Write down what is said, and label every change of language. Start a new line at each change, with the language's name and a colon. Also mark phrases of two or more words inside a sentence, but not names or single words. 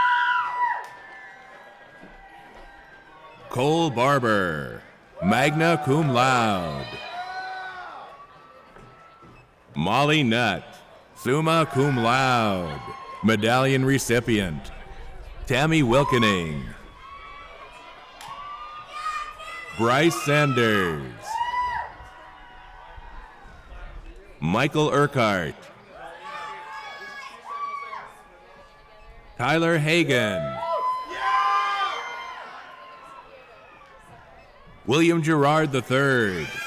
English: Cole Barber,
Latin: magna cum laude.
English: Molly Nutt,
Latin: summa cum laude,
English: medallion recipient. Tammy Wilkening. Bryce Sanders. Michael Urquhart. Tyler Hagan. William Gerard III.